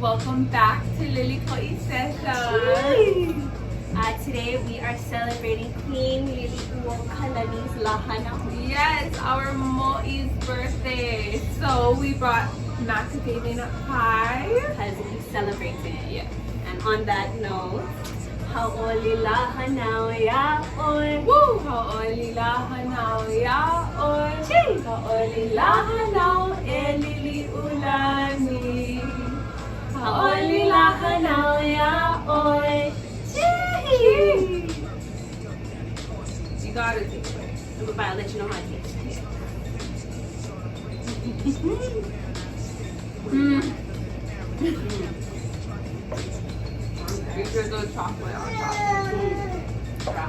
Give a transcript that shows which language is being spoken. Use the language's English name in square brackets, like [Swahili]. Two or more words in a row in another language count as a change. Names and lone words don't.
[English] Welcome back to LiLiKOi Session. Today we are celebrating Queen Liliʻuokalani's Hānau. Yes, our mo'i's birthday. So we brought macadamia nut pie. Because we celebrated it. Yeah. And on that note, [Hawaiian] Hauʻoli Hānau yaʻoi. Woo! Hauʻoli Hānau yaʻoi. [English] Chee! [Hawaiian] Hauʻoli Hānau e Liliʻulani. Hauʻoli Hānau yaʻoi. [English] Chee! You gotta take it. But I'll let you know how it tastes. Make sure there's chocolate on top.